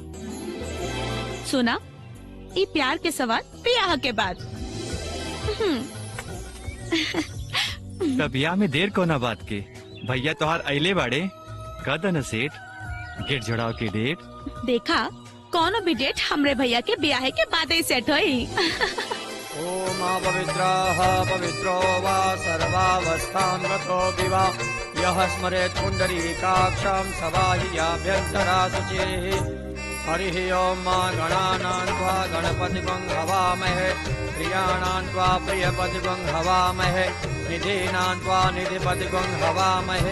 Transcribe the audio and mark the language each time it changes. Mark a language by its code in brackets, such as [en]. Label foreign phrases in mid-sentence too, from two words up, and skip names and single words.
[bho] सुना, ये प्यार के सवाल ब्याह के बाद। तब ब्याह में देर कोना बात के, भैया तोहार अइले बाड़े कदन सेठ गेट जोड़ाव के डेट। देखा कौनो भी डेट हमरे भैया के ब्याह के बाद ही सेट होई। [sa] ओम पवित्रः पवित्रो वा सर्वावस्थां गतो विवा, यः स्मरेत् पुण्डरीकाक्षं सवाहियाभ्यन्तरा शुचिः। हरिः ओम गणानां त्वा गणपतिं हवामहे, प्रियाणां त्वा प्रियपतिं हवामहे, निधीनां त्वा निधिपतिं हवामहे।